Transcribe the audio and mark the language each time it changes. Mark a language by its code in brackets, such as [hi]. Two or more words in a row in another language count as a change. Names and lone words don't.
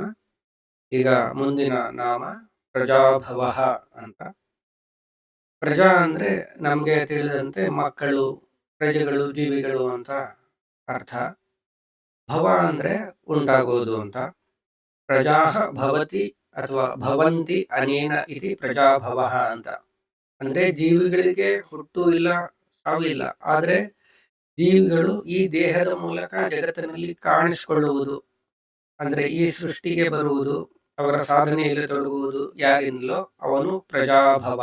[kn] ಈಗ ಮುಂದಿನ ನಾಮ ಪ್ರಜಾಭವಃ ಅಂತ. ಪ್ರಜಾ ಅಂದ್ರೆ ನಮಗೆ ತಿಳಿದಂತೆ ಮಕ್ಕಳು, ಪ್ರಜೆಗಳು, ಜೀವಿಗಳು ಅಂತ ಅರ್ಥ. ಭವ ಅಂದ್ರೆ ಉಂಟಾಗೋದು ಅಂತ. [sa] ಪ್ರಜಾಃ ಭವತಿ ಅಥವಾ ಭವಂತಿ ಅನೇನ ಇತಿ ಪ್ರಜಾಭವಃ ಅಂತ. [kn] ಅಂದ್ರೆ ಜೀವಿಗಳಿಗೆ ಹುಟ್ಟು ಇಲ್ಲ, ಸಾವು ಇಲ್ಲ. ಆದ್ರೆ ಜೀವಿಗಳು ಈ ದೇಹದ ಮೂಲಕ ಜಗತ್ತಿನಲ್ಲಿ ಕಾಣಿಸಿಕೊಳ್ಳುವುದು, ಅಂದ್ರೆ ಈ ಸೃಷ್ಟಿಗೆ ಬರುವುದು, ಅವರ ಸಾಧನೆಯಲ್ಲಿ ತೊಡಗುವುದು ಯಾರಿಂದಲೋ ಅವನು ಪ್ರಜಾಭವ.